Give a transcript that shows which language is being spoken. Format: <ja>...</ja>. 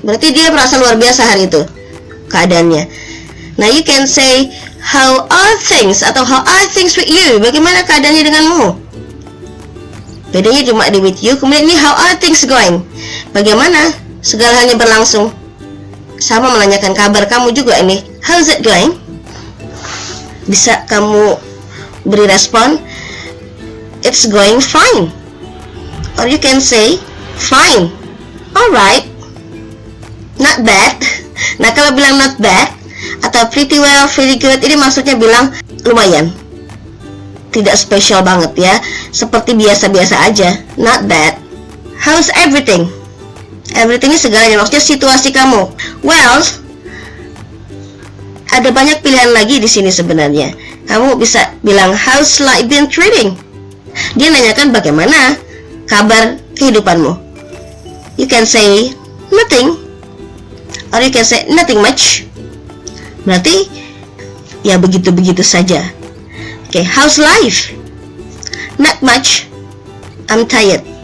<id>Berarti dia merasa luar biasa hari itu keadaannya.</id> <en>Nah, you can say how are things</en> <id>atau</id> <en>how are things with you?</en> <id>Bagaimana keadaannya denganmu? Bedanya cuma di with you. Kemudian ini</id> <en>how are things going?</en> <id>Bagaimana segala halnya berlangsung? Sama menanyakan kabar kamu juga ini.</id> <en>How's it going?</en> <id>Bisa kamu beri respon</id> <en>it's going fine. Or you can say fine, alright, not bad.</en> <id>Nah, kalau bilang</id> <en>not bad</en> <id>atau</id> <en>pretty well, very good,</en> <id>ini maksudnya bilang lumayan, tidak spesial banget ya, seperti biasa-biasa aja,</id> <en>not bad. How's everything?</en> <id>Everything ini segalanya, maksudnya situasi kamu. Well, ada banyak pilihan lagi di sini sebenarnya. Kamu bisa bilang</id> <en>how's life been treating?</en> <id>Dia nanyakan bagaimana kabar kehidupanmu.</id> <en>You can say nothing, or you can say nothing much.</en> <id>Berarti ya begitu-begitu saja.</id> <en>Oke, how's life? Not much, I'm tired.</en>